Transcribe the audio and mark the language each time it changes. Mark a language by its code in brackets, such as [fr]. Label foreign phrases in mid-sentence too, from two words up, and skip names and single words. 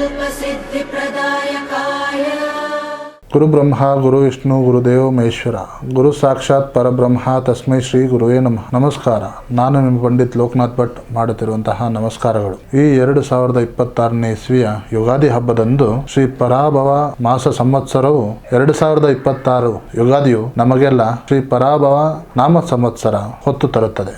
[sa] सिद्धिप्रदायकाय गुरु ब्रह्मा गुरु विष्णु गुरुदेव महेश्वर गुरु साक्षाತ್ ಪರಬ್ರಹ್ಮ ತಸ್ಮೈ ಶ್ರೀ ಗುರುವೇ ನಮಃ. [kn] ನಮಸ್ಕಾರ. ನಾನು ನಿಮ್ಮ ಪಂಡಿತ್ ಲೋಕನಾಥ್ ಭಟ್ ಮಾಡುತ್ತಿರುವಂತಹ ನಮಸ್ಕಾರಗಳು. ಈ 2026ನೇ ಇಸ್ವಿಯ ಯುಗಾದಿ ಹಬ್ಬದಂದು ಶ್ರೀ ಪರಾಭವ ಮಾಸ ಸಂವತ್ಸರವು 2026 ಯುಗಾದಿಯು ನಮಗೆಲ್ಲ ಶ್ರೀ ಪರಾಭವ ನಾಮ ಸಂವತ್ಸರ ಹೊತ್ತು ತರುತ್ತದೆ.